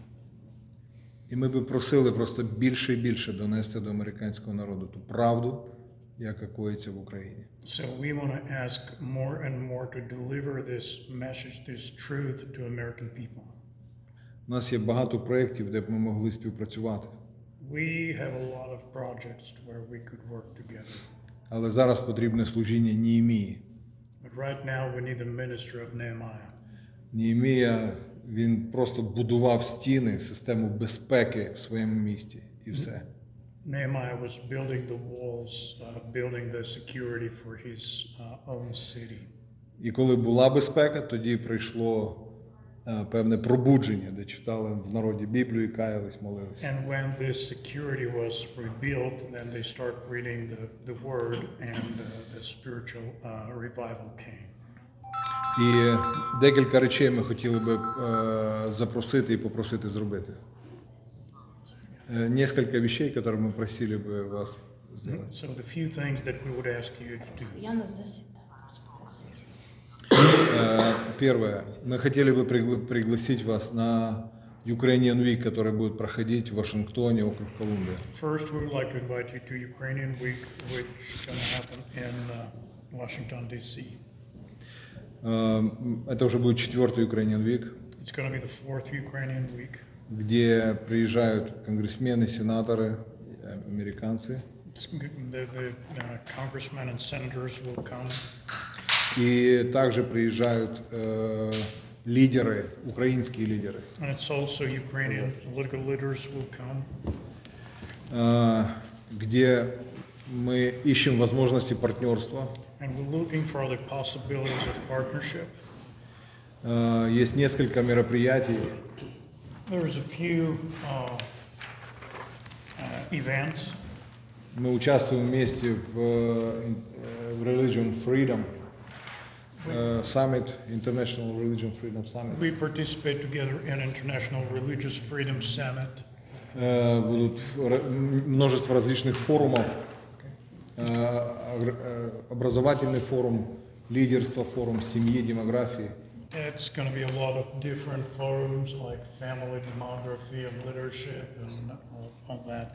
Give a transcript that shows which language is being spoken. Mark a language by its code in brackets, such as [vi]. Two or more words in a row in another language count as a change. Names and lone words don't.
[uk] І ми би просили просто більше і більше донести до американського народу ту правду, яка коїться в Україні. [en] So we want to ask more and more to deliver this message, this truth to American people. [uk] У нас є багато проєктів, де б ми могли співпрацювати. [en] We have a lot of projects where we could work together. [uk] Але зараз потрібне служіння Неємії. [en] But right now we need the ministry of Nehemiah. [uk] Неємія, він просто будував стіни, систему безпеки в своєму місті і все. [en] Nehemiah was building the walls, building the security for his own city. [uk] І коли була безпека, тоді прийшло певне пробудження, де читали в народі Біблію, каялись, молились. [en] And when this security was rebuilt, then they start reading the word and the spiritual revival came. [uk] І декілька речей ми хотіли би запросити і попросити зробити. [ru] Несколько вещей, которые мы просили бы вас сделать. [en] So the few things that we would ask you to do. [ru] Первое. Мы хотели бы пригласить вас на Ukrainian Week, который будет проходить в Вашингтоне, округ Колумбия. [en] First, we would like to invite you to Ukrainian Week, which is going to happen in Washington, D.C. [ru] Это уже будет 4-й Ukrainian Week. [en] It's going to be the 4th Ukrainian Week. [ru] Где приезжают конгрессмены, сенаторы, американцы. [en] The congressmen and senators will come. [ru] И также приезжают лидеры, украинские лидеры. [en] And it's also Ukrainian political leaders will come. [ru] Где мы ищем возможности партнерства. [en] And we're looking for the possibilities of partnership. [ru] Есть несколько мероприятий. [en] There's a few events. [ru] Мы участвуем вместе в Religion Freedom Summit, International Religion Freedom Summit. [en] We participate together in International Religious Freedom Summit. [ru] Будут множество различных форумов, образовательный форум, лидерство, форум семьи, демографии. [en] It's going to be a lot of different forums like family, demography, and leadership, and all that.